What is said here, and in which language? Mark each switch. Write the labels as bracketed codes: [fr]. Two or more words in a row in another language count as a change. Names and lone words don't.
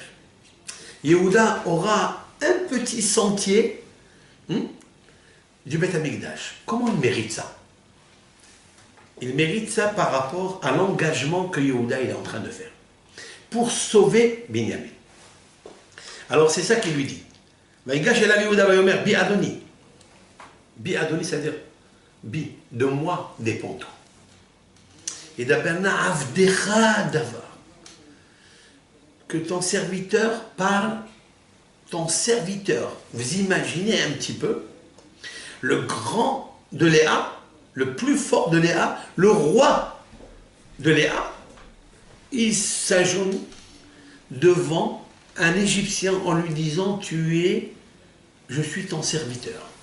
[fr] Yehuda aura un petit sentier du Beth Amikdash. Comment il mérite ça? Il mérite ça par rapport à l'engagement que Yehuda est en train de faire pour sauver Binyamin. Alors c'est ça qu'il lui dit. [he] ויגש אל יהודה ויאמר בי אדוני. בי אדוני, [fr] c'est-à-dire bi, de moi dépend tout. [he] Et ידבר נא עבדך דבר. [fr] Que ton serviteur parle, ton serviteur. Vous imaginez un petit peu le grand de Léa, le plus fort de Léa, le roi de Léa, il s'agenouille devant un Égyptien en lui disant, je suis ton serviteur.